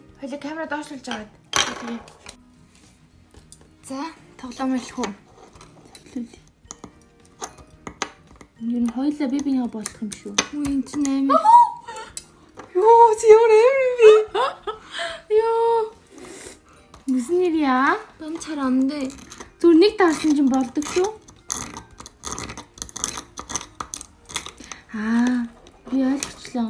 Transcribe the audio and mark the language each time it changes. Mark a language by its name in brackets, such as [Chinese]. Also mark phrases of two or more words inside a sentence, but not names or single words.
[Mongolian] Хоёлаа камера доошлуулж аваад. Тэгээ. За тоглоом эхлэх үү? Эхлүүлээ. Ер нь хоёлаа би бинийгаа болох юм шүү. Үгүй энэ чинь 8. Йоо, чи ямар юм бэ? Йоо. [Korean] 무슨 일이야? 난 잘 안 돼. [Mongolian] зүгээр нэг таарсан чинь болдог шүү. Би ойлгочлоо.